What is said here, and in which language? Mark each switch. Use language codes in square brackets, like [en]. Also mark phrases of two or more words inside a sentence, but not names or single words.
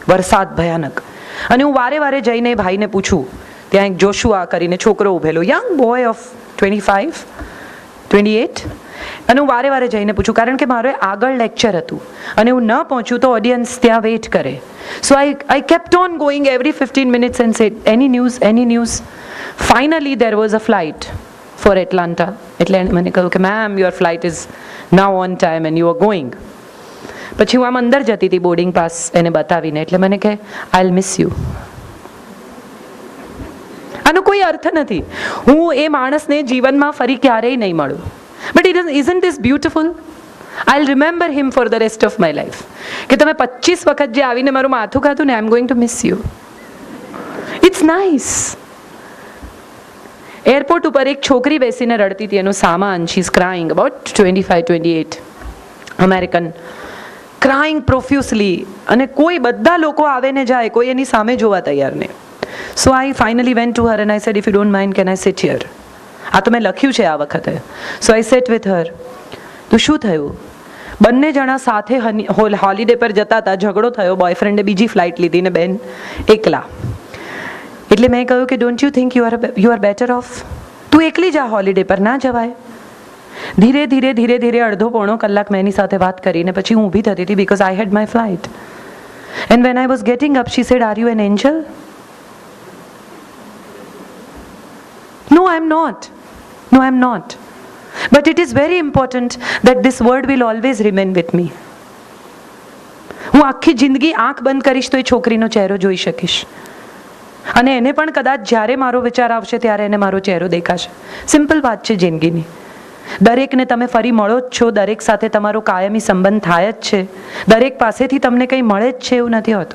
[gu] વરસાદ ભયાનક. અને હું વારે વારે જઈને ભાઈને પૂછું, ત્યાં એક જોશુઆ કરીને છોકરો ઉભેલો, [en] young boy of [gu] 25, 28, અને હું વારે વારે જઈને પૂછું, કારણ કે મારે આગળ લેક્ચર હતું અને હું ન પહોંચું તો ઓડિયન્સ ત્યાં વેઇટ કરે. [en] સો I kept on going every 15 minutes and said, any news, any news. Finally there was a flight for Atlanta. [gu] એટલે મને કહ્યું કે મેમ, [en] your flight is now on time and you are going. [gu] પછી હું આમ અંદર જતી હતી બોર્ડિંગ પાસ એને બતાવીને, એટલે મને કહે, [en] I'll miss you. [gu] આનો કોઈ અર્થ નથી. હું એ માણસને જીવનમાં ફરી ક્યારેય નહીં મળું. [en] But isn't this beautiful? I'll remember him for the rest of my life. [gu] કે તમે 25 વખત જે આવીને મારું માથું ખાધું ને, [en] I'm going to miss you. It's nice. [gu] એરપોર્ટ ઉપર એક છોકરી બેસીને રડતી હતી, એનું સામાન. [en] She's crying, about 25, 28, American, crying profusely. [gu] અને કોઈ બધા લોકો આવે ને જાય, કોઈ એની સામે જોવા તૈયાર નહીં. [en] So I finally went to her and I said, if you don't mind, can I sit here? [gu] આ તો મેં લખ્યું છે આ વખતે. [en] So I sat with her. [gu] તો શું થયું? બંને જણા સાથે હોલિડે પર જતા હતા, ઝઘડો થયો, બોયફ્રેન્ડે બીજી ફ્લાઇટ લીધી ને બેન એકલા. એટલે મેં કહ્યું કે [en] don't you think you are better off? [gu] તું એકલી જા, હોલિડે પર ના જવાય. ધીરે ધીરે ધીરે ધીરે અડધો પોણો કલાક મેં એની સાથે વાત કરીને પછી હું ઊભી થતી હતી, [en] because I had my flight. And when I was getting up, she said, are you an angel? No, I'm not. No, I'm not. But it is very important that this word will always remain with me. [gu] હું આખી જિંદગી આંખ બંધ કરીશ તો એ છોકરીનો ચહેરો જોઈ શકીશ, અને એને પણ કદાચ જ્યારે મારો વિચાર આવશે ત્યારે એને મારો ચહેરો દેખાશે. સિમ્પલ વાત છે જિંદગીની. દરેકને તમે ફરી મળો જ છો, દરેક સાથે તમારો કાયમી સંબંધ થાય જ છે, દરેક પાસેથી તમને કંઈ મળે જ છે, એવું નથી હોતું.